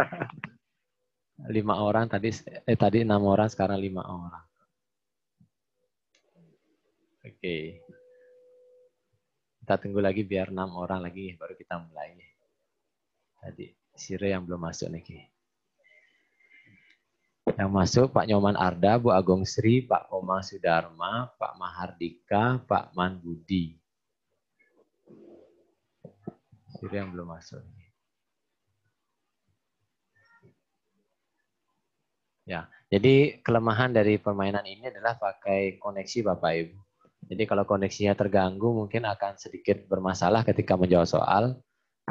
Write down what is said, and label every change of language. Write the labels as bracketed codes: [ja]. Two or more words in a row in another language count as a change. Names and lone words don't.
[id] 5 orang tadi 6 orang, sekarang 5 orang. Oke. Kita tunggu lagi biar 6 orang lagi baru kita mulai. Tadi Sire yang belum masuk nih Ki. Yang masuk Pak Nyoman Arda, Bu Agong Sri, Pak Komang Sudarma, Pak Mahardika, Pak Man Budi. Sire yang belum masuk. Ya, jadi kelemahan dari permainan ini adalah pakai koneksi Bapak Ibu. Jadi kalau koneksinya terganggu mungkin akan sedikit bermasalah ketika menjawab soal.